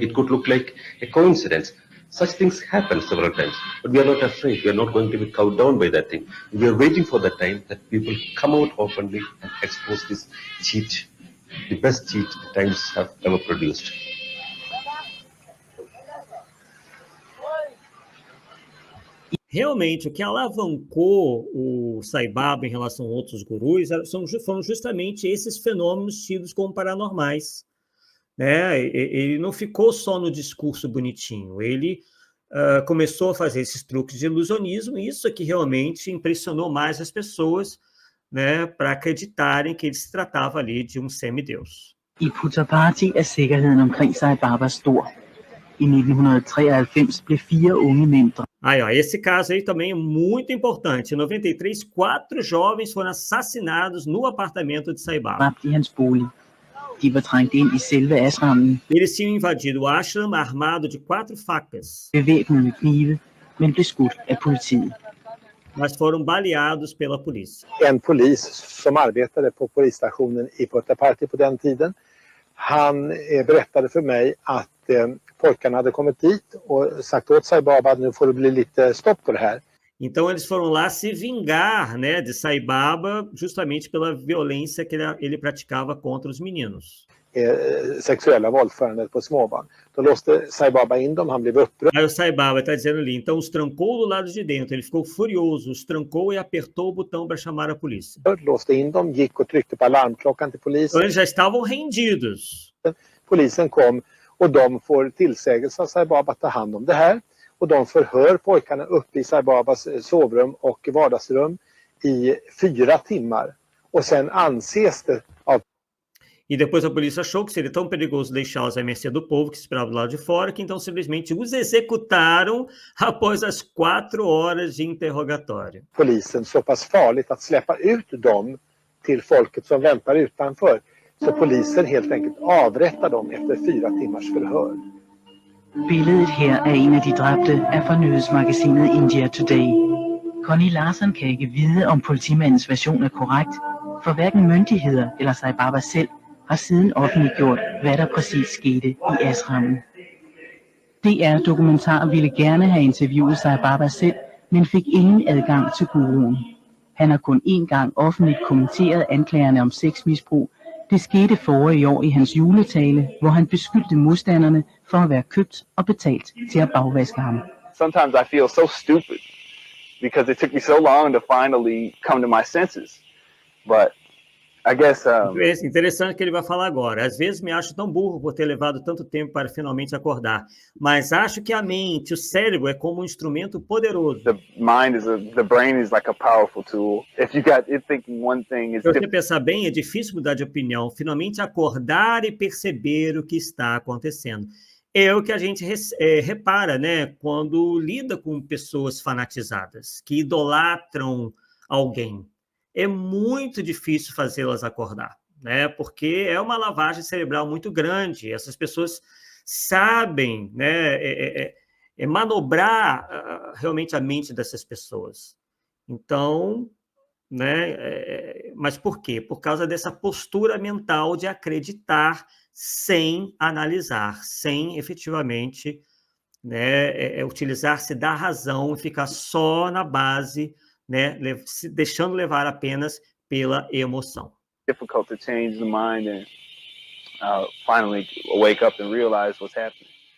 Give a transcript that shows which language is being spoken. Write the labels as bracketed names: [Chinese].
[English] It could look like a coincidence. Such things happen several times, but we are not afraid. We are not going to be cowed down by that thing. We are waiting for the time that people come out openly and expose this cheat, the best cheat the Times have ever produced. [Portuguese] Realmente, o que alavancou o Sai Baba em relação a outros gurus foram justamente esses fenômenos tidos como paranormais. Né? Ele não ficou só no discurso bonitinho, ele começou a fazer esses truques de ilusionismo, e isso é que realmente impressionou mais as pessoas, né, para acreditarem que ele se tratava ali de um semideus. [Danish] I Puttaparthi er sikkerheden omkring Sai Baba stor. I 1993 blev 4 unge mænd dræbt. [Portuguese] Aí, ó, esse caso aí também é muito importante. Em 93, 4 jovens foram assassinados no apartamento de Sai Baba. [Danish] Dræbt i hans bolig. De var trængt ind i selve ashrammen, [Portuguese] Eles tinham invadido o ashram armado de 4 facas, [Danish] bevæbnet med knive, men blev skudt af politiet. [Portuguese] mas foram baleados pela polícia. [Swedish] En polis som arbetade på polisstationen i Puttaparthi på den tiden, han berättade för mig att pojkarna hade kommit dit och sagt åt Sai Baba att nu får det bli lite stopp på det här. [Portuguese] Então eles foram lá se vingar, né, de Sai Baba, justamente pela violência que ele praticava contra os meninos. [Swedish] Sexuella våldförandet på småbarn. Då låste Sai Baba in dem, han blev upprörd. [Portuguese] Aí o Sai Baba está dizendo ali, então os trancou do lado de dentro, ele ficou furioso, os trancou e apertou o botão para chamar a polícia. [Swedish] Låste in dem, gick och tryckte på alarmklockan till polisen. [Portuguese] Então eles já estavam rendidos. [Swedish] Polisen kom och de får tillsägelse av Sai Baba att ta hand om det här. Och de förhör pojkarna uppe i Sai Babas sovrum och vardagsrum i 4 timmar. Och sen anses det av... [Portuguese] E depois a polícia achou que seria tão perigoso deixá-los à mercê do povo que esperava do lado de fora, que então simplesmente os executaram após as 4 horas de interrogatório. [Swedish] Polisen så pass farligt att släppa ut dem till folket som väntar utanför. Så polisen helt enkelt avrättar dem efter 4 timmars förhör. [Danish] Billedet her af en af de dræbte er fra nyhedsmagasinet India Today. Connie Larsen kan ikke vide, om politimandens version er korrekt, for hverken myndigheder eller Sai Baba selv har siden offentliggjort, hvad der præcis skete i ashrammen. DR Dokumentar ville gerne have interviewet Sai Baba selv, men fik ingen adgang til guruen. Han har kun én gang offentligt kommenteret anklagerne om sexmisbrug. Det skete forrige år i hans juletale, hvor han beskyldte modstanderne for at være købt og betalt til at bagvaske ham. [English] Sometimes I feel so stupid because it took me so long to finally come to my senses. But I guess [Portuguese] Interessante que ele vai falar agora. Às vezes me acho tão burro por ter levado tanto tempo para finalmente acordar, mas acho que a mente, o cérebro é como um instrumento poderoso. [English] the brain is like a powerful tool. If you got it thinking one thing, it's [Portuguese] Se você pensar bem, é difícil mudar de opinião, finalmente acordar e perceber o que está acontecendo. É o que a gente repara, né, quando lida com pessoas fanatizadas, que idolatram alguém. É muito difícil fazê-las acordar, né? Porque é uma lavagem cerebral muito grande. Essas pessoas sabem, né, manobrar realmente a mente dessas pessoas. Então, né, mas por quê? Por causa dessa postura mental de acreditar sem analisar, sem efetivamente, né, utilizar-se da razão e ficar só na base, né, se deixando levar apenas pela emoção. [English] difficult to change the mind and finally wake up and realize what's happening.